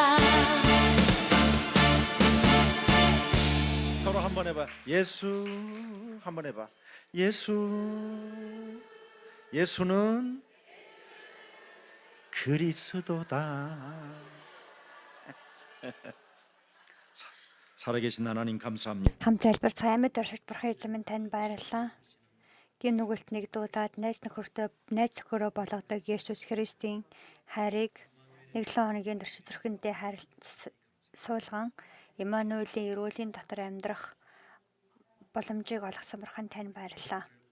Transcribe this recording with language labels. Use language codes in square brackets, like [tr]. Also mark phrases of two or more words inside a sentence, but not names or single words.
[ko] 서로 한번 해봐. 예수 한번 해봐. 예수는 그리스도다. 살아계신 하나님 감사합니다. [mn] Хамт залбирцгаа амьд оршиж бурхан эзэн минь танд баярлалаа. Гин нүгэлт нэг дуудаад найз нөхөрөө болгодог Есүс Христийн хайрыг 1-7 хоногийн турш зүрхэндээ суулган Иммануэлийн эрүүлийн дотор амьдрах боломжийг олгосон бурхан танд баярлалаа.